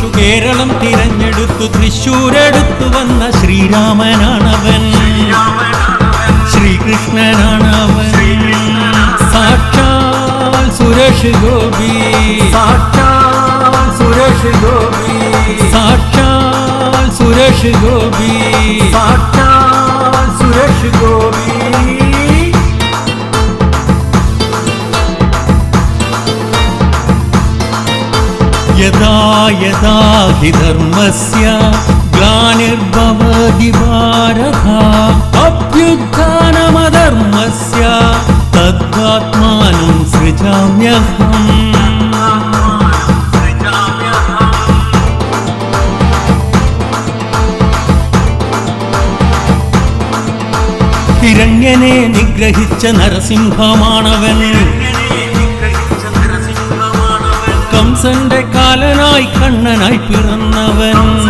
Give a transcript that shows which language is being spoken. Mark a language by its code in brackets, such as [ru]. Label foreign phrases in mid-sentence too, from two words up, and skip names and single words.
[ml] കേരളം തിരഞ്ഞെടുത്തു, തൃശ്ശൂരെടുത്തു വന്ന ശ്രീരാമനാണവൻ, ശ്രീകൃഷ്ണനാണവൻ. സാക്ഷാൽ സുരേഷ് ഗോപി, സാക്ഷാൽ സുരേഷ് ഗോപി, സാക്ഷാൽ സുരേഷ് ഗോപി, സാക്ഷാൽ സുരേഷ് ഗോപി. [sa] യഥാ യഥാ ഹി ധർമ്മസ്യ ഗ്ലാനിർഭവതി ഭാരത, അഭ്യുത്ഥാനമധർമ്മസ്യ തദ്ധാത്മാനം സൃജാമ്യഹം. [ml] ഹിരണ്യനെ നിഗ്രഹിച്ച നരസിംഹമാണവൻ, കംസന്റെ കാലനായി കണ്ണനായി പിറന്നവൻ.